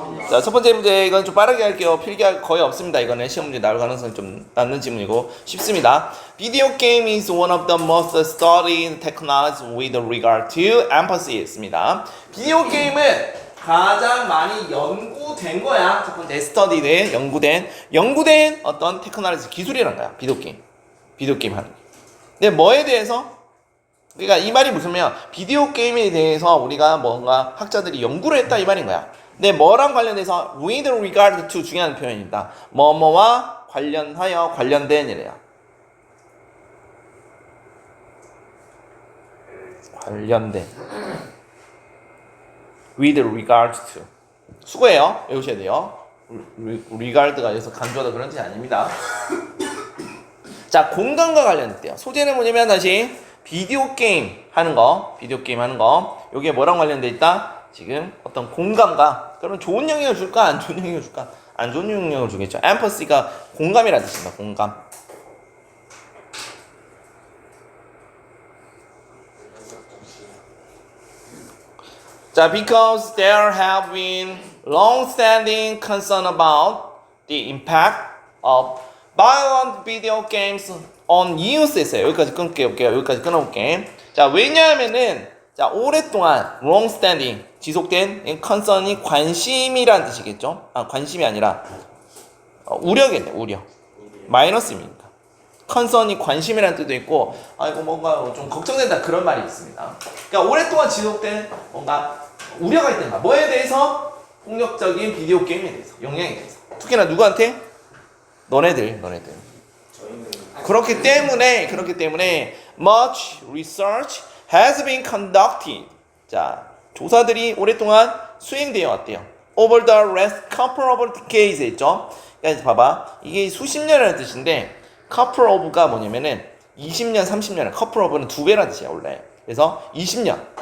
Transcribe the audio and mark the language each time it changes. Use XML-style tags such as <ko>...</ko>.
<ko>자, 첫 번째 문제 이건 좀 빠르게 할게요. 필기가 거의 없습니다. 이거는 시험 문제 나올 가능성이 좀 낮는 질문이고 쉽습니다.</ko> <en>Video game is one of the most studied technologies with regard to empathy</en> <ko>있습니다. 비디오 게임은 가장 많이 연구된 거야. 첫 번째 스터디된 연구된 어떤 테크놀로지 기술이란 거야. 비디오 게임 하는 게. 근데 뭐에 대해서? 그러니까 이 말이 무슨 말이야? 비디오 게임에 대해서 우리가 뭔가 학자들이 연구를 했다 이 말인 거야. 근데 뭐랑 관련해서 with regard to 중요한 표현입니다. 뭐뭐와 관련하여 관련된 이래요. 관련된 with regard to 수고해요. 외우셔야 돼요. regard가 여기서 간주하다 그런 뜻이 아닙니다. 자, 공간과 관련됐대요. 소재는 뭐냐면 다시 비디오 게임 하는 거 요게 뭐랑 관련돼 있다? 지금 어떤 공간과 그러면 좋은 영향을 줄까? 안 좋은 영향을 줄까? 안 좋은 영향을 주겠죠. empathy가 공감이라는 뜻입니다. 공감. 자, because there have been long-standing concern about the impact of violent video games on youth 했어요. 여기까지 끊을게요. 여기까지 끊어볼게. 자, 왜냐하면은 자, 오랫동안 long-standing 지속된 concern이 관심이라는 뜻이겠죠. 아, 관심이 아니라 우려겠네. 우려. 마이너스입니다. concern이 관심이라는 뜻도 있고, 아, 이거 뭔가 좀 걱정된다 그런 말이 있습니다. 그러니까 오랫동안 지속된 뭔가 우려가 있던가. 뭐에 대해서? 폭력적인 비디오 게임에 대해서, 영향에 대해서. 특히나 누구한테? 너네들. 저희는 그렇기 때문에 much research has been conducted. 자, 조사들이 오랫동안 수행되어 왔대요.</ko> <en>Over the last couple of decades</en> <ko>했죠. 그러니까 봐봐, 이게 수십 년이라는 뜻인데 couple of가 뭐냐면은 20년, 30년, couple of는 2배라는 뜻이야 원래. 그래서 20년.</ko>